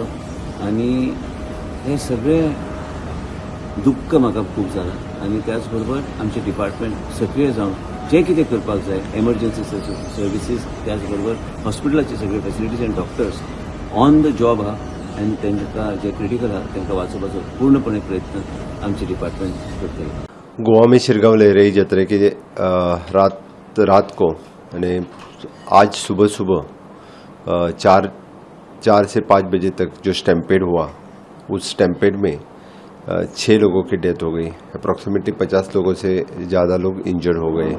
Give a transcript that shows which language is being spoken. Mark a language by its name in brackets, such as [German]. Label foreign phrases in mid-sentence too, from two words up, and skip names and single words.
[Konkani] आनी हे सगळें दुख्ख म्हाका खूब जालां आनी त्याच बरोबर आमचे डिपार्टमेंट सक्रीय जावन जे कितें करपाक जाय [English] emergency services [Konkani] त्याच बरोबर हॉस्पिटलाचे सगळे फॅसिलिटीज आनी [English] doctors on the job [Konkani] आहा आनी तांकां जे क्रिटिकल आहा तांकां वाचोवपाचो पूर्णपणे प्रयत्न आमचे डिपार्टमेंट करतले. [Hindi] गोवा में शिरगांव लहराई जत्रा के रात को यानी आज सुबह 4 से 5 बजे तक जो स्टैम्पेड हुआ उस स्टैम्पेड में 6 लोगों की डेथ हो गई. अप्रॉक्सीमेटली 50 लोगों से ज़्यादा लोग इंजर्ड हो गए.